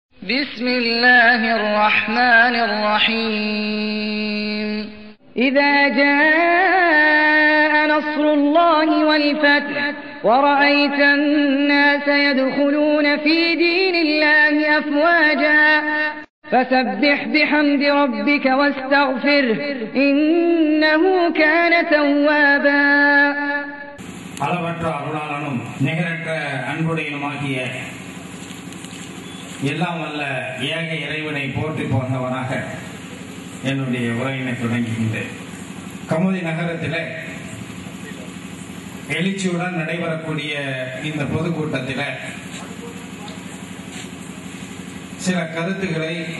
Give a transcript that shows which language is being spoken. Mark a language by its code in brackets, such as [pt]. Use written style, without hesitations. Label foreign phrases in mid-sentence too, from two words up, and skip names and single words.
[ar] بسم الله الرحمن الرحيم إذا جاء نصر الله والفتح ورأيت الناس يدخلون في دين الله أفواجا فسبح بحمد ربك واستغفره إنه كان توابا. [ta] அளவற்ற அருளாளனும் நிகரற்ற அன்புடையனுமாகிய எல்லாம் வல்ல ஏக இறைவனை போற்றி போன்றவனாக என்னுடைய உரையினை தொடங்குகின்றேன். கமுதி நகரத்தில் எழுச்சியுடன் நடைபெறக்கூடிய இந்த பொதுக்கூட்டத்தில் சில கருத்துக்களை